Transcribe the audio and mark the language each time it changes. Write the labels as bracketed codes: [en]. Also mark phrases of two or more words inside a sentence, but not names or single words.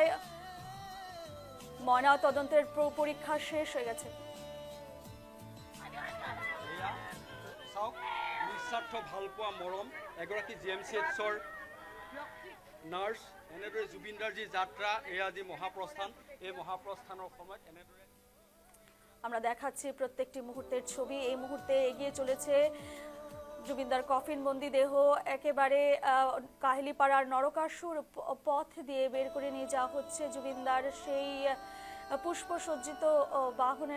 [bn] ময়না তদন্তের পরীক্ষা শেষ হয়ে গেছে। [as] চাওক, নিস্বাৰ্থ ভালপোৱা মৰম এগৰাকী জিএমচিএইচৰ নাৰ্ছ, এনেদৰে জুবিনদাৰ যি যাত্ৰা, এয়া আজি মহাপ্ৰস্থান, এই মহাপ্ৰস্থানৰ সময়ত এনেদৰে [bn] আমরা দেখাচ্ছি প্রত্যেকটি মুহূর্তের ছবি। এই মুহূর্তে এগিয়ে চলেছে জুবিনদার কফিন বন্দি দেহ একেবারে কাহিলিপাড়ার নরকাসুর পথ দিয়ে বের করে নিয়ে যাওয়া হচ্ছে জুবিনদার সেই পুষ্পসজ্জিত বাহনে।